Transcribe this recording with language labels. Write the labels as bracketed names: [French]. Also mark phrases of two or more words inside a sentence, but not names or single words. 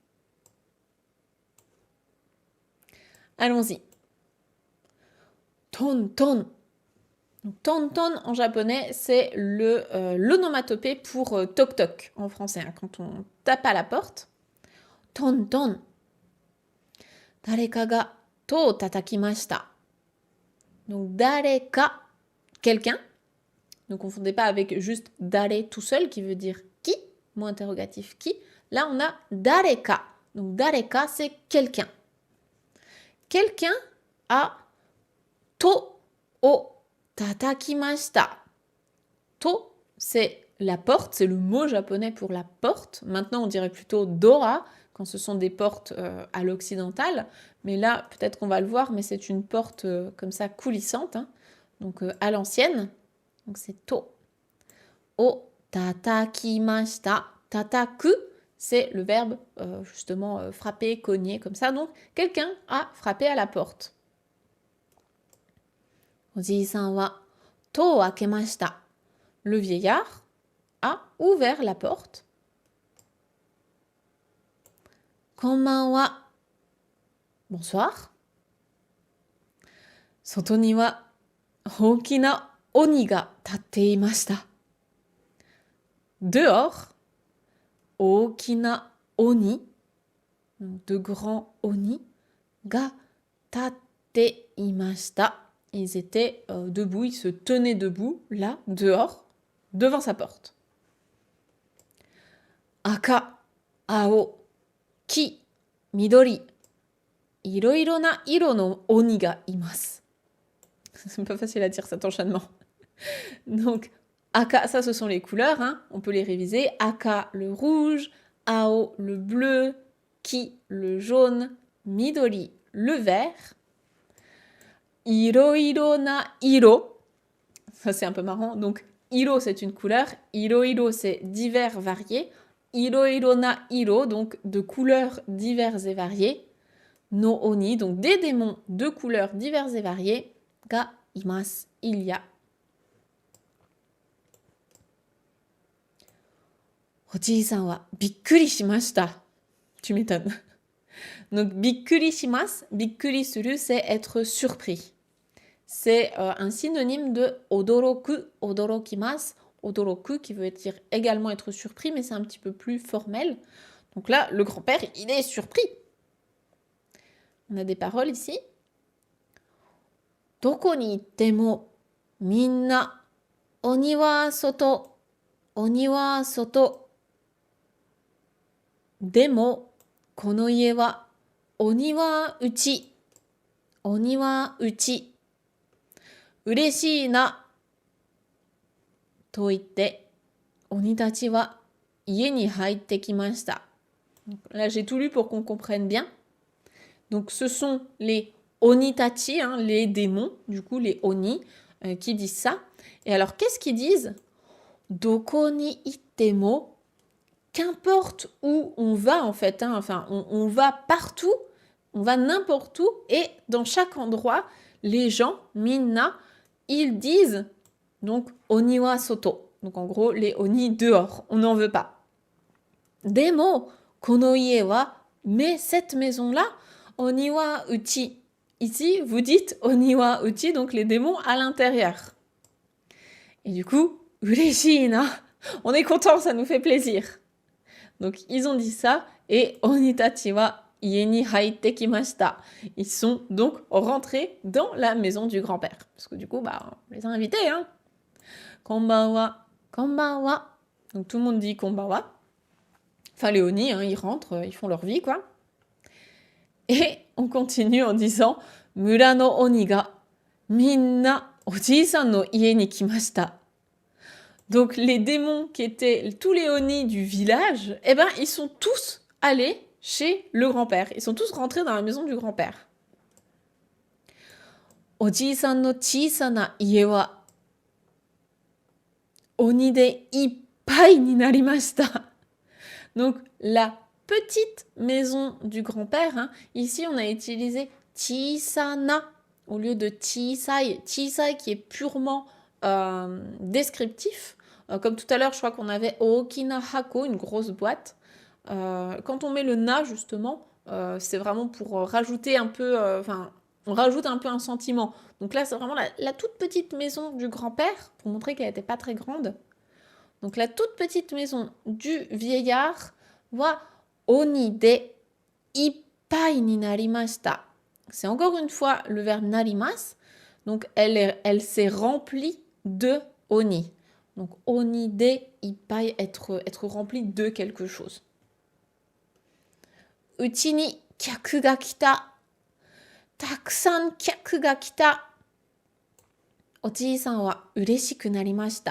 [French] Allons-y. [Japanese] トン、トン. [French] Donc, [Japanese] トン、トン [French] en japonais, c'est l'onomatopée pour toc toc en français, hein, quand on tape à la porte. [Japanese] トン、トン. 誰かが戸を叩きました. [French] Donc, dareka, quelqu'un. Ne confondez pas avec juste dare tout seul qui veut dire qui, mot interrogatif qui. Là, on a dareka. Donc, dareka, c'est quelqu'un. Quelqu'un a [Japanese] 戸を叩きました. [French] To, c'est la porte, c'est le mot japonais pour la porte. Maintenant, on dirait plutôt dora quand ce sont des portes à l'occidental. Mais là, peut-être qu'on va le voir, mais c'est une porte comme ça coulissante, hein, donc à l'ancienne. Donc c'est to. [Japanese] を叩きました. [French] Tataku, c'est le verbe justement frapper, cogner, comme ça. Donc quelqu'un a frappé à la porte. [Japanese] おじいさんは戸を開けました. [French] Le vieillard a ouvert la porte. [Japanese] こんばんは. Bonsoir. 外には大きな鬼が立っていました. Dehors, 大きな鬼, [French] de grands oni, [Japanese] が立っていました. [French] Ils étaient debout, ils se tenaient debout, là, dehors, devant sa porte. [Japanese] 赤、青、黄、緑. 色々な色の鬼がいます. [French] C'est pas facile à dire cet enchaînement. Donc, aka, ça ce sont les couleurs, hein, on peut les réviser. Aka, le rouge, ao, le bleu, ki, le jaune, midori, le vert. [Japanese] 色々な色. [French] Ça c'est un peu marrant. Donc, iro c'est une couleur, iroiro c'est divers, variés. [Japanese] 色々な色, [French] donc de couleurs diverses et variées. [Japanese] の鬼, [French] donc des démons de couleurs diverses et variées. [Japanese] がいます, [French] il y a. [Japanese] おじいさんはびっくりしました. [French] Tu m'étonnes. Donc [Japanese] びっくりします、びっくりする, [French] c'est être surpris. C'est un synonyme de [Japanese] 驚く、驚きます. [French] Odoroku qui veut dire également être surpris, mais c'est un petit peu plus formel. Donc là, le grand-père, il est surpris. On a des paroles ici. [Japanese] どこに行ってもみんな鬼は外、鬼は外. でも、この家は鬼は内、鬼は内. 嬉しいなと言って鬼たちは家に入ってきました. [French] Là, j'ai tout lu pour qu'on comprenne bien. Donc, ce sont les onitachi, hein, les démons, du coup, les oni, qui disent ça. Et alors, qu'est-ce qu'ils disent? [Japanese] どこに行っても, [French] qu'importe où on va, en fait, hein, enfin, on va partout, on va n'importe où, et dans chaque endroit, les gens, minna, ils disent, donc, [Japanese] 鬼は外. [French] Donc, en gros, les oni dehors, on n'en veut pas. [Japanese] でも、この家は, [French] mais cette maison-là, [Japanese] 鬼は内. [French] Ici, vous dites [Japanese] 鬼は内, [French] donc les démons à l'intérieur. Et du coup, [Japanese] 嬉しいな, [French] on est content, ça nous fait plaisir. Donc, ils ont dit ça, et [Japanese] 鬼たちは家に入ってきました. [French] Ils sont donc rentrés dans la maison du grand-père. Parce que du coup, bah, on les a invités, hein. [Japanese] こんばんは、こんばんは. [French] Donc, tout le monde dit konbanwa. Enfin, les oni, hein, ils rentrent, ils font leur vie, quoi. Et on continue en disant [Japanese] 村の鬼がみんなおじいさんの家に来ました. [French] Donc les démons qui étaient tous les oni du village, eh ben ils sont tous allés chez le grand-père. Ils sont tous rentrés dans la maison du grand-père. [Japanese] おじいさんの小さな家は鬼でいっぱいになりました. [French] Donc la petite maison du grand-père, hein, ici on a utilisé chisana au lieu de chisai. Chisai qui est purement descriptif. Comme tout à l'heure, je crois qu'on avait [Japanese] 大きな箱, [French] une grosse boîte. Quand on met le na, justement, c'est vraiment pour rajouter un peu... on rajoute un peu un sentiment. Donc là, c'est vraiment la toute petite maison du grand-père, pour montrer qu'elle n'était pas très grande. Donc la toute petite maison du vieillard [Japanese] は鬼でいっぱいになりました. [French] C'est encore une fois le verbe narimas. Donc elle s'est remplie de oni. Donc [Japanese] 鬼でいっぱい, [French] être remplie de quelque chose. [Japanese] うちに客が来た. たくさん客が来た。おじいさんは嬉しくなりました.